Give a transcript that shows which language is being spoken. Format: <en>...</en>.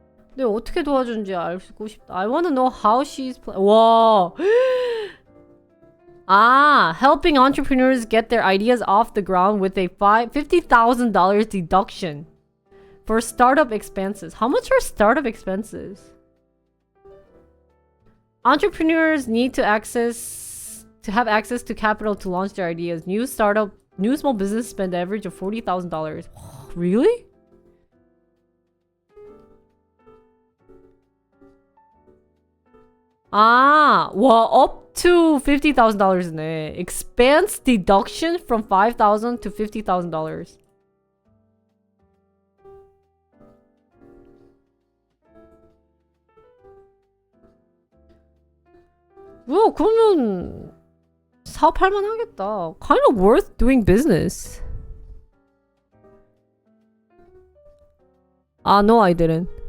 <ko>근데 어떻게 도와준지 알고 싶다.</ko> <en>I wanna know how she's 와. Helping entrepreneurs get their ideas off the ground with a $50,000 deduction for startup expenses. How much are startup expenses? Entrepreneurs need to have access to capital to launch their ideas. New small business spend an average of $40,000. Really? Up to $50,000네. Expense deduction from $5,000 to $50,000.</en> <ko>그러면 사업할만 하겠다.</ko> <en>Kind of worth doing business. No, I didn't.</en>